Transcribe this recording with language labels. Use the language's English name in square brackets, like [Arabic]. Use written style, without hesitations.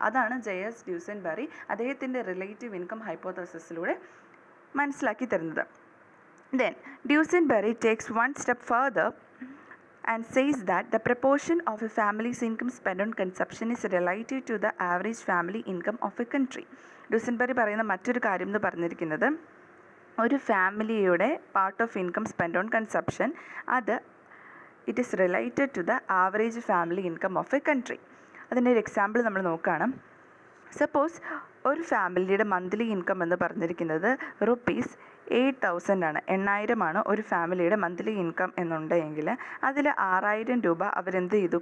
[Malayalam] അതാണ് ജെയസ് ഡ്യൂസൻബെറി അദ്ദേഹത്തിൻ്റെ relative income ഹൈപ്പോത്തസിസിലൂടെ മനസ്സിലാക്കി തരുന്നത്. [English] Then Duesenberry takes one step further and says that the proportion of a family's income spent on consumption is relative to the average family income of a country. [Malayalam] ഡ്യൂസൻബെറി പറയുന്ന മറ്റൊരു കാര്യം എന്ന് പറഞ്ഞിരിക്കുന്നത്, ഒരു ഫാമിലിയുടെ [English] Part of income spend on consumption അത് it is related to the average family income of a country. [Malayalam] അതിൻ്റെ ഒരു എക്സാമ്പിൾ നമ്മൾ നോക്കുകയാണ്. സപ്പോസ് ഒരു ഫാമിലിയുടെ മന്ത്ലി ഇൻകം എന്ന് പറഞ്ഞിരിക്കുന്നത് റുപ്പീസ് 8,000 ആണ്, 8,000 ഒരു ഫാമിലിയുടെ മന്ത്ലി ഇൻകം എന്നുണ്ടെങ്കിൽ അതിൽ 6,000 രൂപ അവരെന്ത് ചെയ്തു?